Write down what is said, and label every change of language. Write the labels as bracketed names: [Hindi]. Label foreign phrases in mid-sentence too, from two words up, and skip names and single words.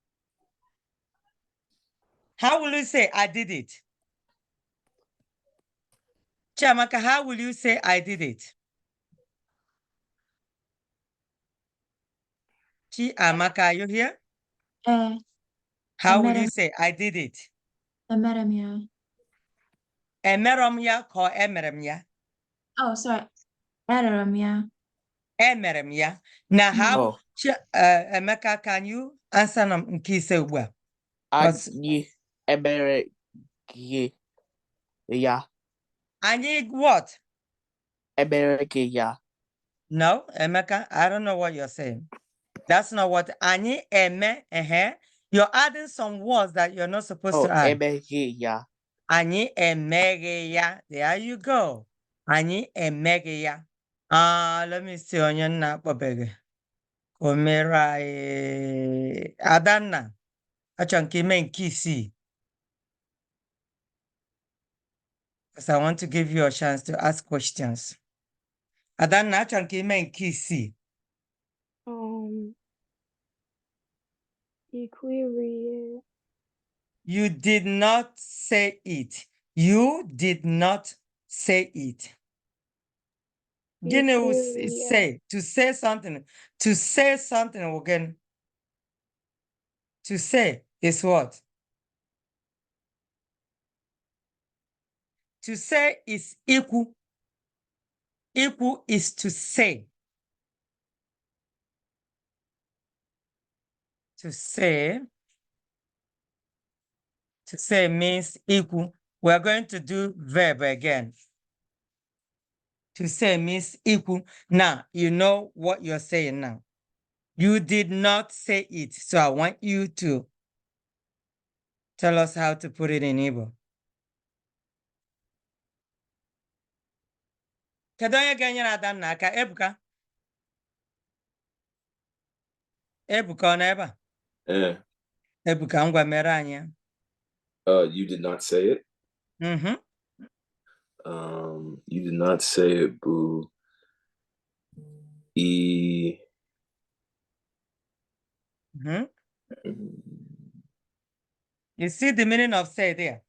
[English] How will you say I did it? Chiamaka, how will you say I did it? Chiamaka, are you here? How will you say I did it? [Igbo] Emere m ya. Emerom ya ko emerem ya? Oh, sorry. Emere m ya. Emerem ya. [English] Now, how, Emeka, can you answer [Igbo] nke ise ugbu a? Anyị emere gị ya. [English] Anyị what? [Igbo] Emere gị ya. [English] No, Emeka, I don't know what you're saying. That's not what [Igbo] anyị eme [English] You're adding some words that you're not supposed Oh, to add. [Igbo] emeghị ya. Anyị emeghị ya. [English] There you go. [Igbo] Anyị emeghị ya. [English] Let me see [Igbo] onye nna akpọbeghị. O mere anyị Adanna. Achọrọ nke ime nke isii. [English] Because I want to give you a chance to ask questions. [Igbo] Adanna, achọrọ nke ime nke isii. Equiri. [English] You did not say it. You did not say it. [Igbo] Gịnị wụ Equiri. [English] say? To say something. To say something again. To say is what? To say is equal. Equal is to say. To say means equal. We're going to do verb again. To say means equal. Now, you know what you're saying now. You did not say it. So I want you to tell us how to put it in Igbo. [Igbo] Kedu onye ga-enyere Adanna aka? Ebuka? Ebuka ọ nọ ebe a? Ebuka, ngwa mere anyị ya. [English] You did not say it. Mm-hmm. You did not say it, boo. Mm-hmm. You see the meaning of say there?